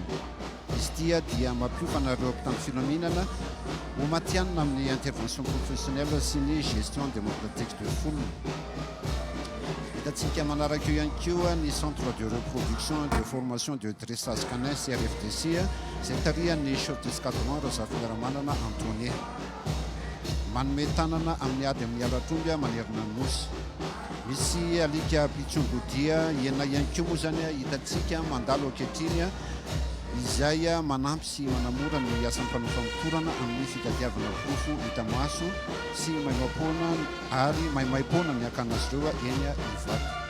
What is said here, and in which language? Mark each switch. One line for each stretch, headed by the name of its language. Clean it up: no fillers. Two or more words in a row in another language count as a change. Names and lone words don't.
Malagasy: Izy tia dia mampiofana ireo mpitandro filaminana ho matianina amin'ny
French: intervention professionnelle
Malagasy: sy ny
French: gestion démocratique de foule.
Malagasy: Hitantsika manaraka eo ihany koa ny
French: centre de reproduction et de formation de dressage canin
Malagasy: CRFDC izay tarihan'ny
French: chef d'escadron
Malagasy: Razafiramanana Antonie. Manome tanana amin'ny ady amin'ny alatromby manerana ny nosy. Misy alika pitsongodia iena ihany koa moa zany hitantsika mandalo ankehitriny izay manampy sy manamora ny asan'ny mpanao-famotorana amin'ny fitadiavana bofo hita maso sy maimampona ary maimaim-pona miakana azy ireo eny Ivato.